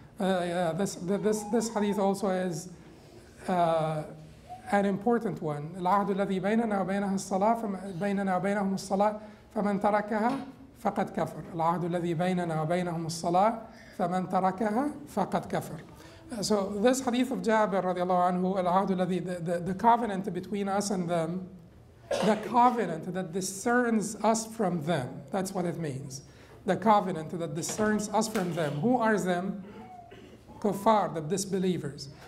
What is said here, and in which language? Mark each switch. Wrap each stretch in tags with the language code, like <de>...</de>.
<en>This hadith also is an important one.</en> <ar>العهد الذي بيننا وبينها الصلاة بيننا وبينهم الصلاة فمن تركها فقد كفر. العهد الذي بيننا وبينهم الصلاة فمن تركها فقد كفر.</ar> <en>So this hadith of Jabir radiallahu anhu,</en> <ar>العهد الذي,</ar> <en>the covenant between us and them, the covenant that discerns us from them. That's what it means. The covenant that discerns us from them. Who are them? Kuffar, the disbelievers.</en>